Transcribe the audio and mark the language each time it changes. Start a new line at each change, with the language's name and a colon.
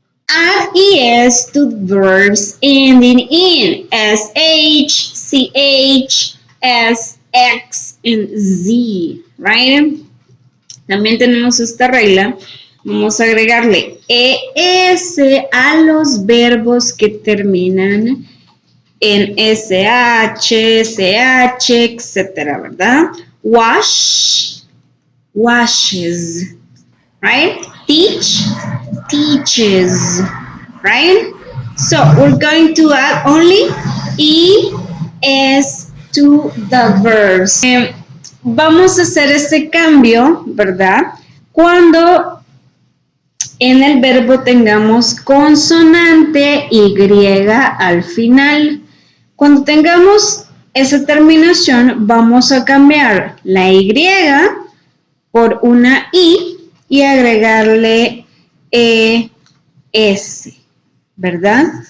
English: Add ES to verbs ending in SH, CH, SX, and Z, right?
Spanish: También tenemos esta regla. Vamos a agregarle ES a los verbos que terminan en SH, CH, etcétera, ¿verdad?
English: Wash, washes, right? Teach, teaches, right? So we're going to add only ES to the verbs.
Spanish: Vamos a hacer este cambio, ¿verdad? Cuando en el verbo tengamos consonante Y al final. Cuando tengamos esa terminación, vamos a cambiar la Y por una I y agregarle ES, ¿verdad?